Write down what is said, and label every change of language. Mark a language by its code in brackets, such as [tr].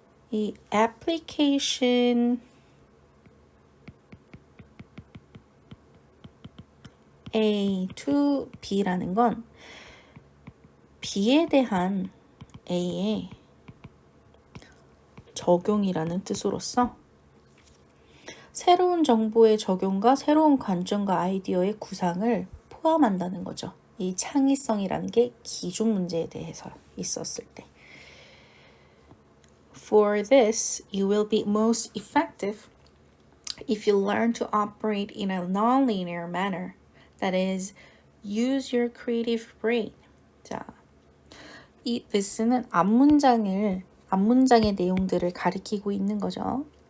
[ko] 이 application A to B라는 건 B에 대한 A의 적용이라는 뜻으로서 새로운 정보의 적용과 새로운 관점과 아이디어의 구상을 포함한다는 거죠. 이 창의성이라는 게 기존 문제에 대해서 있었을 때. [en] For this, you will be most effective if you learn to operate in a non-linear manner. That is, use your creative brain. [ko] 자, 이 this는 앞문장의 내용들을 가리키고 있는 거죠.